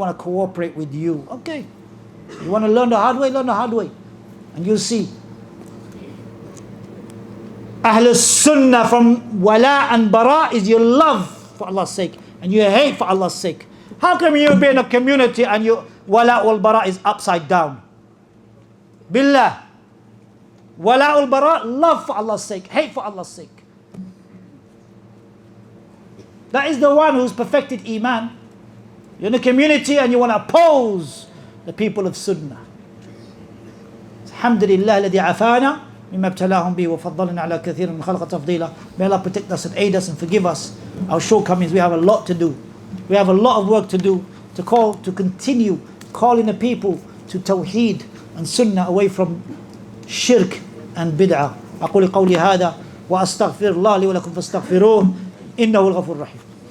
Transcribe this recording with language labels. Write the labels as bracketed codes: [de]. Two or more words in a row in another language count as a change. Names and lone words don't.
[en] They don't want to cooperate with you. Okay. You want to learn the hard way? Learn the hard way. And you'll see. [ar] أهل السنة [en] from wala and bara is your love for Allah's sake and your hate for Allah's sake. How come you be in a community and your [ar] الولاء والبراء [en] is upside down? [ar] بالله. الولاء والبراء, [en] love for Allah's sake, hate for Allah's sake. That is the one who's perfected Iman. You're in a community and you want to oppose the people of Sunnah. [ar] Alhamdulillah الذي عافانا مما ابتلاهم به وفضلنا على كثير من خلق تفضيلا. [en] May Allah protect us and aid us and forgive us our shortcomings. We have a lot to do. We have a lot of work to do to continue calling the people to Tawhīd and Sunnah away from shirk and bid'ah. [ar] أقول قولي هذا وأستغفر الله لي ولكم فاستغفروه إنه الغفور الرحيم.